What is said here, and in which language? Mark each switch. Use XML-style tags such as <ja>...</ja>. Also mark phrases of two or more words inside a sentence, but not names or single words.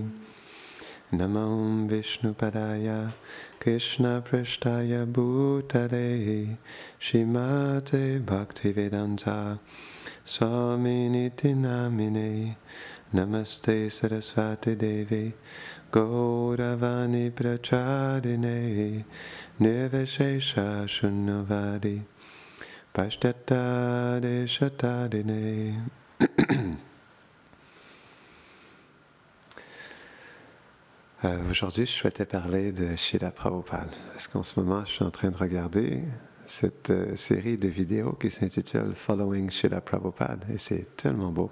<sa>नमो विष्णुपादाय, कृष्ण प्रेष्ठाय भूतले, श्रीमते भक्तिवेदान्त स्वामिन् इति नामिने. नमस्ते सारस्वते देवे, गौरवाणी प्रचारिणे, निर्विशेष शून्यवादि, पाश्चात्य देशतारिणे.</sa> <fr>Aujourd'hui, je souhaitais parler de Srila Prabhupada, parce qu'en ce moment, je suis en train de regarder cette série de vidéos qui s'intitule Following Srila Prabhupada, et c'est tellement beau.</fr>